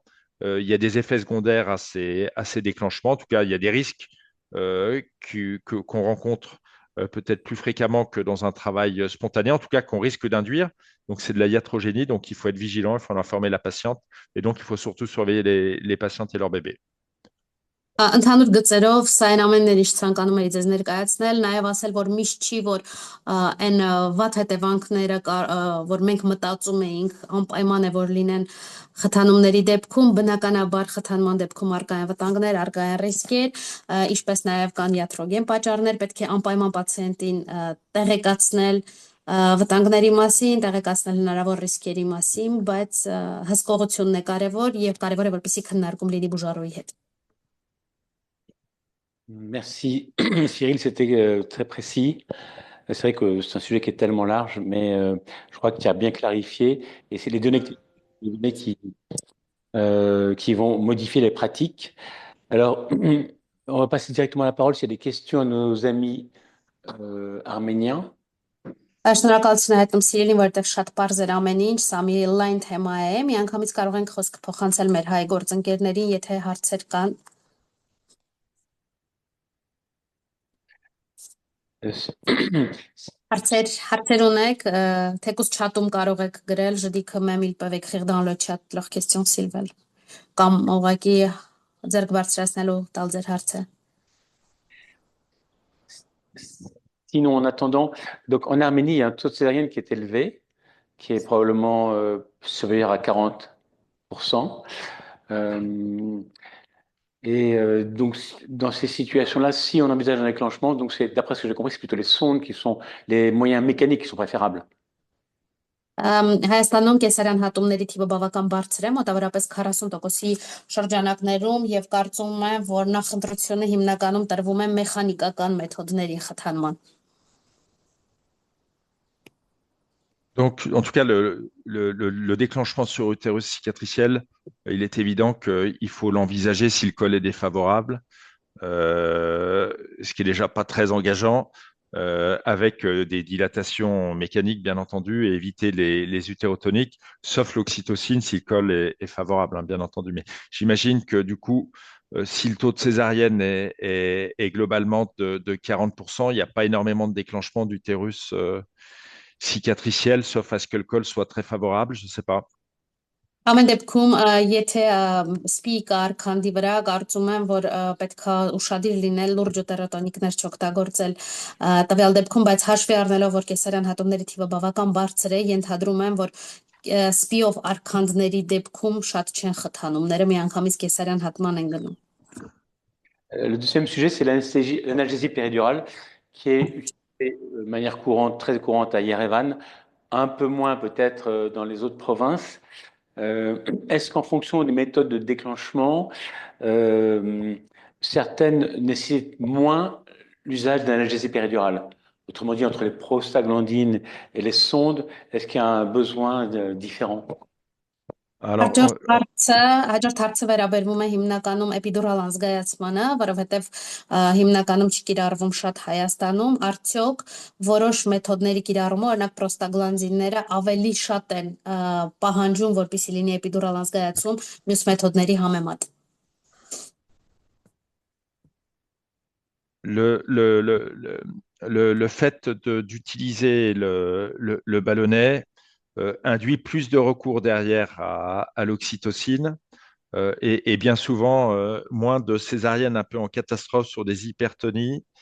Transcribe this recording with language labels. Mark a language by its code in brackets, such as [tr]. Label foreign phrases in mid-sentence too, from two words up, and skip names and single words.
[fr] Il y a des effets secondaires à ces déclenchements. En tout cas, il y a des risques qu'on rencontre peut-être plus fréquemment que dans un travail spontané, en tout cas qu'on risque d'induire. Donc, c'est de la iatrogénie, donc il faut être vigilant, il faut en informer la patiente, et donc il faut surtout surveiller les patientes et leurs bébés. [hy] Ընդհանուր գծերով սա այն ամենն ինչ ցանկանում էի ձեզ ներկայացնել, նաև ասել, որ միշտ չի, որ այն վատ հետևանքները, որ մենք մտածում էինք, անպայման է, որ լինեն խթանումների դեպքում, բնականաբար խթանման դեպքում արկա են վտանգներ, արկա են ռիսկեր, ինչպես նաև կան iatrogեն պատճառներ, պետք է անպայման պացիենտին տեղեկացնել վտանգների մասին, տեղեկացնել հնարավոր ռիսկերի մասին, բայց հսկողությունն է կարևոր եւ կարևոր է որպեսզի քննարկում լինի բուժարոյի հետ։ [fr] Merci Cyril, c'était très précis. C'est vrai que c'est un sujet qui est tellement large, mais je crois que tu as bien clarifié. Et c'est les données qui vont modifier les pratiques. Alors, on va passer directement la parole s'il y a des questions à nos amis arméniens. [hy] Շնորհակալություն հայտնում Սիրիլին, որովհետև շատ པարզ էր ամեն ինչ, սա մի լայն թեմա է, միանգամից կարող ենք խոսք փոխանցել մեր հայ գործընկերներին, եթե հարցեր կան։ Հարցեր ունեք, թեկուզ չաթում կարող եք գրել, [fr] je dis quand même ils peuvent écrire dans le chat leurs questions s'ils veulent, [hy] կամ ուղղակի ձեռք բարձրացնելու տալ ձեր հարցը։ [fr] Sinon, en attendant, donc en Arménie, il y a un taux de césarienne qui est élevé, qui est probablement supérieur à 40%. Donc, dans ces situations-là, si on envisage un déclenchement, donc c'est, d'après ce que j'ai compris, c'est plutôt les sondes qui sont les moyens mécaniques qui sont préférables. [hy] Հայաստանում կեսարյան հատումների թիվը բավական բարձր է, մոտավորապես 40%-ի շրջանակներում եւ կարծում եմ, որ նախընտրությունը հիմնականում տրվում է մեխանիկական մեթոդների խթանման։ [fr] Donc, en tout cas, le déclenchement sur utérus cicatriciel, il est évident qu'il faut l'envisager si le col est défavorable, ce qui est déjà pas très engageant, avec des dilatations mécaniques, bien entendu, et éviter les utérotoniques, sauf l'oxytocine si le col est favorable, hein, bien entendu. Mais j'imagine que du coup, si le taux de césarienne est globalement de 40%, il n'y a pas énormément de déclenchement d'utérus cicatriciel, sauf à ce que le col soit très favorable, je ne sais pas. [hy] Ամեն դեպքում, եթե սպի կար քանդի վրա, կարծում եմ, որ պետքա ուշադիր լինել լուրջ ուտերոտոնիկներ չօգտագործել տվյալ դեպքում, բայց հաշվի առնելով, որ կեսարյան հատումների թիվը բավական բարձր է, ենթադրում եմ, որ սպիով արքանդների դեպքում շատ չեն խթանումները, միանգամից կեսարյան հատման են գնում։ [fr] Le deuxième sujet, c'est l'analgésie péridurale, qui est utilisée de manière courante, très courante à Yerevan, un peu moins peut-être dans les autres provinces. Est-ce qu'en fonction des méthodes de déclenchement, certaines nécessitent moins l'usage d'analgésie péridurale? Autrement dit, entre les prostaglandines et les sondes, est-ce qu'il y a un besoin différent? Alors, [hy] Հաջորդ հարցը վերաբերվում է հիմնականում էպիդուրալ անզգայացմանը, որովհետև հիմնականում չկիրառվում շատ Հայաստանում, արդյոք որոշ մեթոդների կիրառումը, օրինակ պրոստագլանդինները ավելի շատ են պահանջում, որպեսզի լինի էպիդուրալ անզգայացում մյուս մեթոդների համեմատ։ [fr] Le fait d'utiliser le ballonnet induit plus de recours derrière à l'oxytocine et bien souvent moins de césariennes un peu en catastrophe sur des hypertonies.